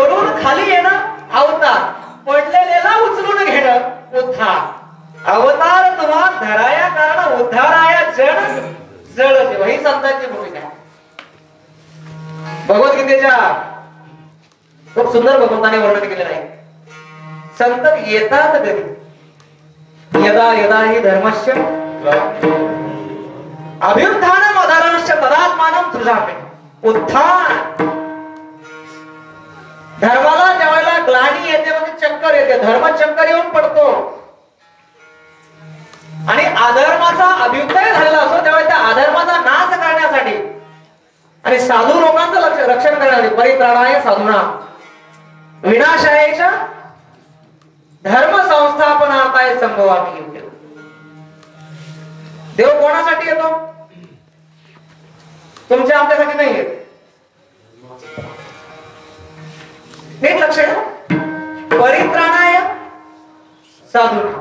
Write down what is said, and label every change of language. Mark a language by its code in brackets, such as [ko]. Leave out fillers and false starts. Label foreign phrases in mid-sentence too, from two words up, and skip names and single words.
[mr] वरून खाली येणं अवतार, पडलेल्याला उचलून घेणं उद्धार. अवतार तुम्हा धराया कारण उद्धाराया जड जड देव, ही संतांची भूमिका आहे. भगवद्गीतेच्या खूप सुंदर भगवंताने वर्णन केलेलं आहे. संत येतात घरी, [sa] यदा यदा हि धर्मस्य अभ्युत्थानम अधारणस्य तदात्मानं सृजामि. [mr] उत्थान, धर्माला ज्यावेळेला ग्लानी येते, म्हणजे चक्कर येते, धर्म चक्कर येऊन पडतो आणि अधर्माचा अभ्युदय झालेला असतो, त्यावेळेला त्या अधर्माचा नाश करण्यासाठी आणि साधू लोकांचं रक्षण करण्यासाठी [sa] परित्राणाय साधूना विनाशायेच्या धर्म संस्थापनार्थाय संभवामी. [mr] देव कोणासाठी येतो? तुमच्या आमच्यासाठी नाही येत. नीट लक्ष द्या. [sa] परित्राणाय साधूना